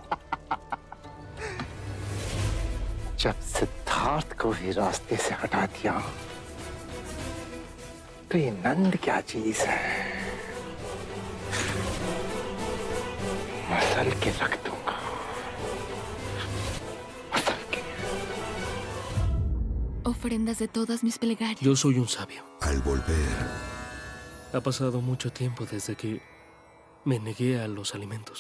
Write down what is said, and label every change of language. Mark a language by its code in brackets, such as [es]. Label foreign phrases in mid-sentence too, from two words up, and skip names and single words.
[hi] जब सिद्धार्थ को भी रास्ते से हटा दिया तो ये नंद क्या चीज है? मसल के रख दूंगा। [es] Ofrendas de todas mis plegarias. Yo soy un sabio. Al volver, Ha pasado mucho tiempo desde que me negué a los alimentos.